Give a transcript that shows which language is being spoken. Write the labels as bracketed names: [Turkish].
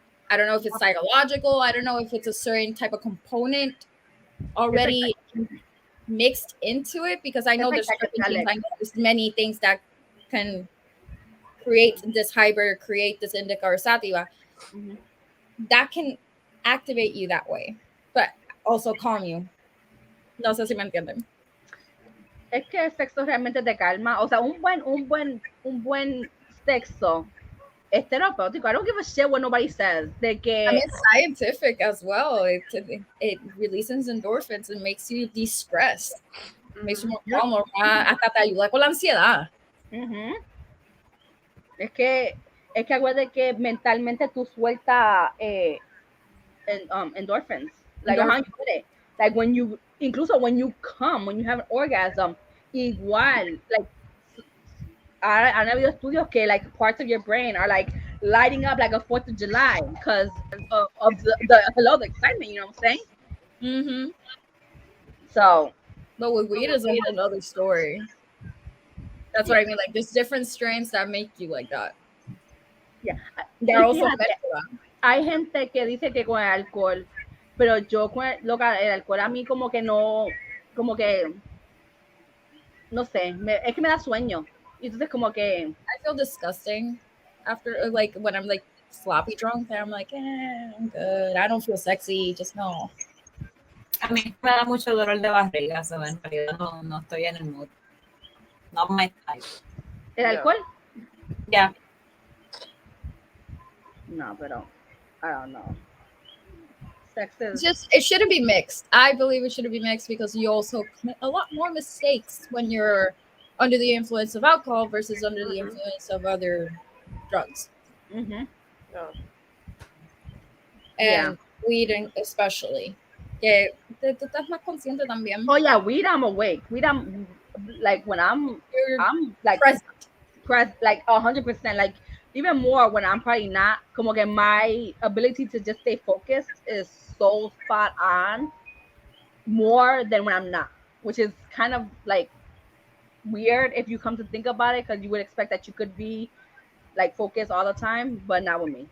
[English] I don't know if it's psychological. I don't know if it's a certain type of component already mixed into it, because I know there's many things that can create this hybrid, create this indica or sativa, that can activate you that way, but also calm you. [Spanish] No sé si me entienden. Es que el sexo realmente te calma. O sea, un buen sexo es terapéutico. [English] I don't give a shit what nobody says. [Spanish] De que, [English] I mean, it's scientific as well. It releases endorphins and makes you de-stress. Makes you more calm, [Spanish] hasta te ayuda con la ansiedad. Es que acuérdate que mentalmente tú sueltas endorphins. [English] Like how you put it. Like when you come, when you have an orgasm, [Spanish] igual, [English] like [Spanish] han habido estudios que [English] like parts of your brain are like lighting up like a 4th of July because of the excitement, you know what I'm saying? So, but with weed is a whole another story. That's what I mean. Like, there's different strains that make you like that. Yeah. They're also meant for that. [Spanish] Hay gente que dice que con el alcohol, pero yo con el alcohol a mí como que no sé, es que me da sueño. Entonces como que [English] I feel disgusting after, like, when I'm like sloppy drunk, and I'm like, I'm good. I don't feel sexy, just no. [Spanish] A mí me da mucho dolor de barriga, [English] so [Spanish] en realidad no estoy en el mood. [English] Not my type. [Spanish] ¿El alcohol? [English] Yeah. [Spanish] No, pero [English] I don't know. Sex is it shouldn't be mixed. I believe it shouldn't be mixed because you also commit a lot more mistakes when you're under the influence of alcohol versus under the influence of other drugs. And weed especially. [Spanish] Que tú estás más consciente también. [English] Oh yeah, weed I'm awake. Weed I'm like when I'm like present like 100%, like even more when I'm probably not. [Spanish] Como que [English] my ability to just stay focused is so spot on more than when I'm not. which is kind of like weird if you come to think about it, because you would expect that you could be like focused all the time, but not with me.